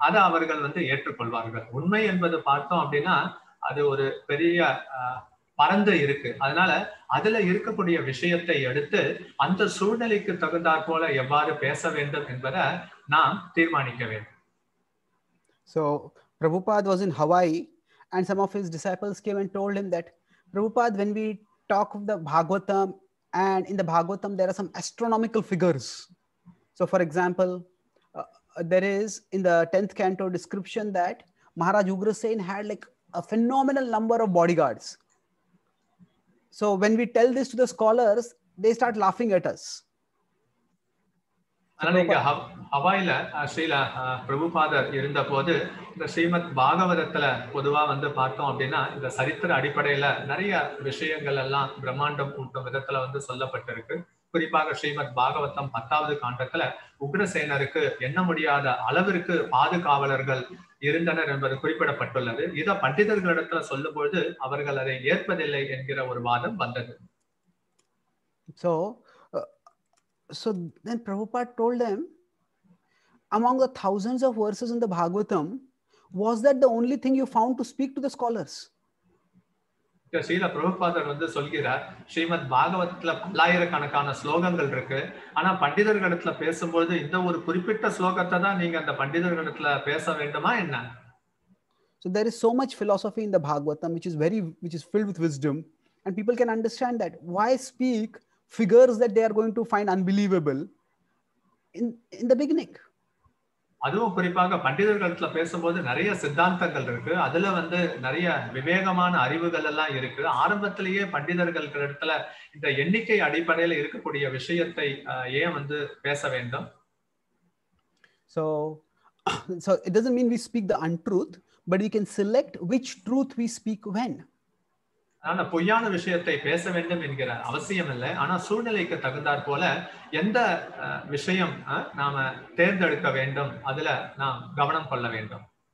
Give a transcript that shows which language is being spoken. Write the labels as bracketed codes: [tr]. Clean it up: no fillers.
[ta] அதை அவர்கள் வந்து ஏற்றுக்கொள்வார்கள். உண்மை என்பது பார்த்தோம் அப்படின்னா அது ஒரு பெரிய பரந்து இருக்கு. அதனால அதுல இருக்கக்கூடிய விஷயத்தை எடுத்து அந்த சூழ்நிலைக்கு தகுந்தாற் போல எவ்வாறு பேச வேண்டும் என்பதை நாம் தீர்மானிக்க வேண்டும். [en] So Prabhupada was in Hawaii and some of his disciples came and told him that, Prabhupada, when we talk of the Bhagavatam, and in the Bhagavatam there are some astronomical figures. So for example, there is in the 10th canto description that Maharaj Ugrasen had like a phenomenal number of bodyguards. So when we tell this to the scholars, they start laughing at us. [ta] அதனால இங்க ஹவாயில ஸ்ரீல பிரபுபாதர் இருந்த போது இந்த ஸ்ரீமத் பாகவதத்துல பொதுவா வந்து பார்த்தோம் அப்படின்னா இந்த சரித்திர அடிப்படையில நிறைய விஷயங்கள் எல்லாம் பிரம்மாண்டம் கூட்டும் விதத்துல வந்து சொல்லப்பட்டிருக்கு. குறிப்பாக ஸ்ரீமத் பாகவதம் 10வது காண்டத்துல உக்ரசேனருக்கு எண்ண முடியாத அளவிற்கு பாதுகாவலர்கள் இருந்தனர் என்பது குறிப்பிடப்பட்டுள்ளது. இதை பண்டிதர்களிடத்துல சொல்லும் பொழுது அவர்கள் அதை ஏற்பதில்லை என்கிற ஒரு வாதம் வந்தது. [en] So then Prabhupada told them, among the thousands of verses in the Bhagavatam, was that the only thing you found to speak to the scholars? [ta] Srila பிரபுபாதர் வந்து சொல்கிறார், ஸ்ரீமத் பாகவதத்துல பல்லாயிரக்கணக்கான ஸ்லோகங்கள் இருக்கு, ஆனா பண்டிதர்களிடத்துல பேசும்போது இந்த ஒரு குறிப்பிட்ட ஸ்லோகத்தை தான் நீங்க அந்த பண்டிதர்களிடத்துல பேச வேண்டுமா என்ன? [en] So there is so much philosophy in the Bhagavatam which is filled with wisdom, and people can understand that. Why speak figures that they are going to find unbelievable in the beginning? [ta] அதுவும் குறிப்பாக பண்டிதர்களிடத்துல பேசும்போது நிறைய சித்தாந்தங்கள் இருக்கு, அதுல வந்து நிறைய விவேகமான அறிவுகள் எல்லாம் இருக்கு. ஆரம்பத்திலேயே பண்டிதர்களிடத்துல இந்த எண்ணிக்கை அடிப்படையில இருக்கக்கூடிய விஷயத்தை ஏன் வந்து பேச வேண்டும்? [en] So it doesn't mean we speak the untruth, but we can select which truth we speak when. [ta] ஆனா பொய்யான விஷயத்தை பேச வேண்டும் என்கிற அவசியம் இல்லை, ஆனா சூழ்நிலைக்கு தகுந்தாற் போல எந்த விஷயம் நாம தேர்ந்தெடுக்க வேண்டும், அதுல நாம் கவனம் கொள்ள வேண்டும்.